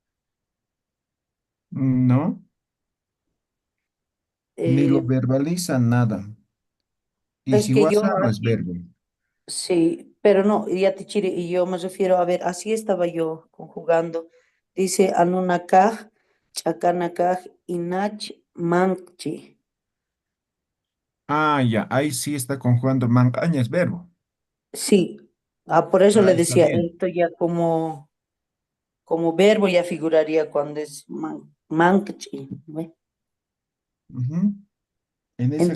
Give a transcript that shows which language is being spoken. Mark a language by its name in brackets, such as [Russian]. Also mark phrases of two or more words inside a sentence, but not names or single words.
[Spanish] No, ni lo Eh, verbaliza nada. Y es si que yo guasa no es aquí, verbo. sí, pero no, ya, Tichiri, y yo me refiero, a ver, así estaba yo conjugando. [Aymara] Dice anunakaj, chakanakaj, inach, manchi. [Spanish] Ah, ya, ahí sí está conjugando. Mancaña es verbo. Sí, por eso Ah, le está decía, bien. esto ya como verbo ya figuraría cuando es manchi, ¿ve? Ujú. En ese